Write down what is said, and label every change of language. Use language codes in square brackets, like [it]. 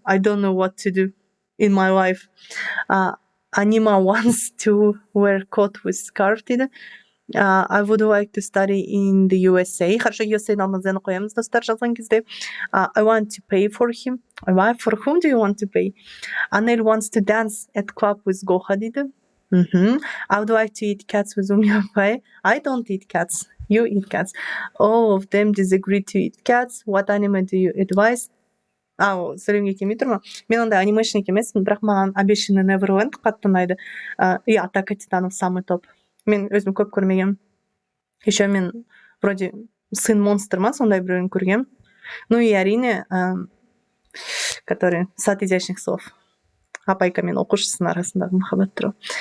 [en] I don't know what to do in my life. Anima wants to wear coat with scarf [kk] дейді. [en] I would like to study in the USA. [ru] Хорошо, [kk] USA намазаны қоямыз достар жазған кезде. [en] I want to pay for him. For whom do you want to pay? Anel wants to dance at club with Goha [kk] дейді. [en] I would like to eat cats with Умиапай. I don't eat cats. You eat cats. All of them disagree to eat cats. What anime do you advise? [kk] Сөйлемге келмей тұр ма? Мен ондай анимешник емеспін, бірақ маған Обещанный Неверленд қатты ұнайды. И Атака титанов [ru] самый топ. [kk] Мен өзім көп көрмегем. [ru] Еще [kk] мен [ru] вроде [kk] Сын монстр ма сондай біреуін көргем. [ru] Ну и [kk] әрине, [ru] который [kk] Сад изящных слов. Апайка мен оқушысының арасындағы махаббат туралы.